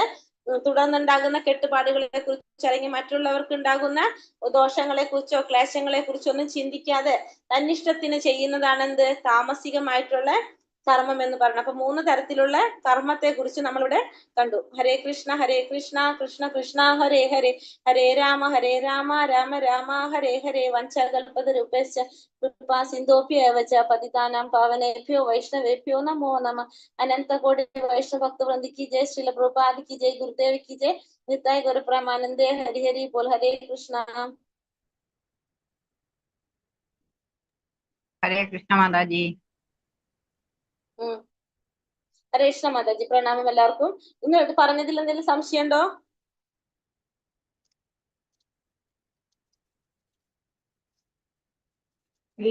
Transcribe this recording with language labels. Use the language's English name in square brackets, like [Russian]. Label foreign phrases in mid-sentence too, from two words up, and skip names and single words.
[Malayalam] തുടർന്നുണ്ടാകുന്ന കെട്ടുപാടുകളെ കുറിച്ച് അല്ലെങ്കിൽ മറ്റുള്ളവർക്ക് ഉണ്ടാകുന്ന ദോഷങ്ങളെ കുറിച്ചോ ക്ലേശങ്ങളെ കുറിച്ചോ ഒന്നും ചിന്തിക്കാതെ തന്നിഷ്ടത്തിന് ചെയ്യുന്നതാണ് എന്ത്, താമസികമായിട്ടുള്ള കർമ്മം എന്ന് പറഞ്ഞു. അപ്പൊ 3 തരത്തിലുള്ള കർമ്മത്തെ കുറിച്ച് നമ്മളിവിടെ കണ്ടു. [Sanskrit] ഹരേ കൃഷ്ണ കൃഷ്ണ കൃഷ്ണ ഹരേ ഹരേ, ഹരേ രാമ രാമ രാമ ഹരേ ഹരേ. വഞ്ചകൽപതരുപേശ്ച കൃപാ സിന്ധോഭ്യേവ ച പതിതാനാം പാവനേഭ്യോ വൈഷ്ണവേഭ്യോ നമോ നമഃ. അനന്ത കോടി വൈഷ്ണവ ഭക്തവൃന്ദ [Hindi] की जय, श्रील प्रभुपाद की जय, गुरुदेव की जय, [Bangla] নিতাই গৌর প্রেমানন্দে হরি হরি বোল. [Hindi] हरे कृष्ण. [Malayalam] ഹരേ കൃഷ്ണ മാതാജി. ഹരേ കൃഷ്ണ മാതാജി. പ്രണാമം എല്ലാവർക്കും. ഇന്ന് ഇത് പറഞ്ഞതിൽ എന്തെങ്കിലും സംശയം ഉണ്ടോ? ഇല്ല.